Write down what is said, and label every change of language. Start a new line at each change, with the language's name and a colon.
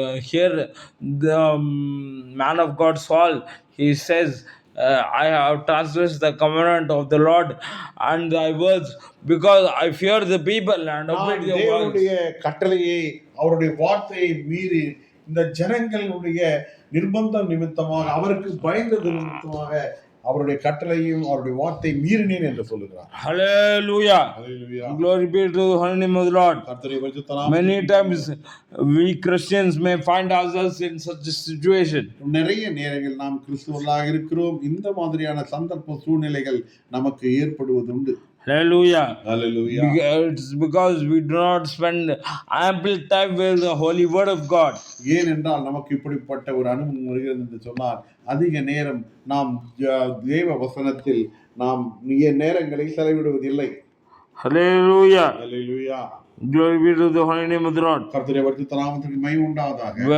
English: Here the man of God Saul, he says, I have transgressed the commandment of the Lord and thy words, because I fear the people and obey their words.
Tamil: தேவனுடைய கட்டளையை, அவருடைய வார்த்தையை மீறி இந்த ஜனங்களுடைய நிர்பந்தம் நிமித்தமாக, அவருக்கு பயந்தது நிமித்தமாக அவருடைய கட்டளையும் அவருடைய வார்த்தை மீறினேன் என்று சொல்லுகிறார்.
English: Hallelujah. Hallelujah. Glory be to the holy name of the Lord.
Tamil: கர்த்தருடைய பரிசுத்த நாமம்.
English: Many times we Christians may find ourselves in such a situation.
Tamil: நிறைய நேரங்கள் நாம் கிறிஸ்துவர்களாக இருக்கிறோம், இந்த மாதிரியான சந்தர்ப்ப சூழ்நிலைகள் நமக்கு ஏற்படுவது உண்டு.
English: Hallelujah. Hallelujah. It's because we do not spend ample time with the holy word of God.
Tamil: ஏனென்றால் நமக்கு இப்படிப்பட்ட ஒரு அனுபவம் வருகிறது என்று சொன்னால், அதிக நேரம் நாம் தேவ வசனத்தில் நாம் நேரங்களை செலவிடுவதில்லை.
English: Hallelujah. Hallelujah. Glory be to the holy name of the Lord.
Tamil: கர்த்தருடைய பரிசுத்த நாமத்துக்கு மகிமை உண்டாவதாக.